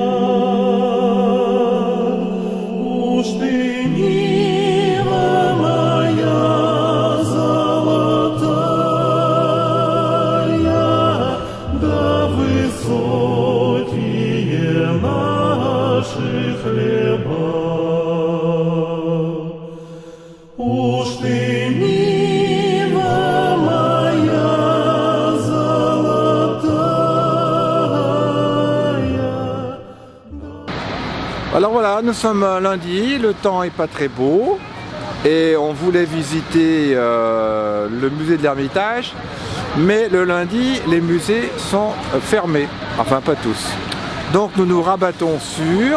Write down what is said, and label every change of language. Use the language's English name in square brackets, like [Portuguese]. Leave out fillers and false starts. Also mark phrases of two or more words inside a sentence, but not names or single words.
[Russian] Уж ты Нива моя золотая, да высокие наши хлеба. Уж ты Нива моя золотая. [French] Alors voilà, nous sommes lundi, le temps est pas très beau et on voulait visiter le musée de l'Ermitage, mais le lundi, les musées sont fermés, enfin pas tous. Donc nous nous rabattons sur,